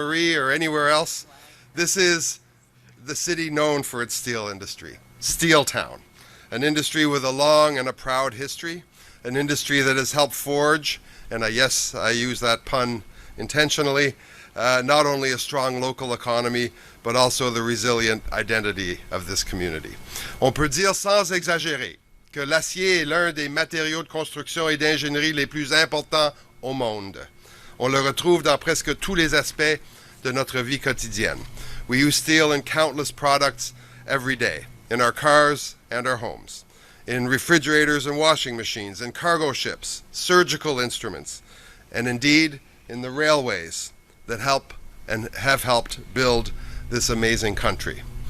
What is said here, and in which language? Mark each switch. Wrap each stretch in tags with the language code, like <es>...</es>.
<en>Marie or anywhere else, this is the city known for its steel industry, Steel Town, an industry with a long and a proud history, an industry that has helped forge, and yes, I use that pun intentionally, not only a strong local economy, but also the resilient identity of this community.</en> <fr>On peut dire sans exagérer que l'acier est l'un des matériaux de construction et d'ingénierie les plus importants au monde. On le retrouve dans presque tous les aspects de notre vie quotidienne.</fr> <en>We use steel in countless products every day, in our cars and our homes, in refrigerators and washing machines, in cargo ships, surgical instruments, and indeed in the railways that help and have helped build this amazing country.</en>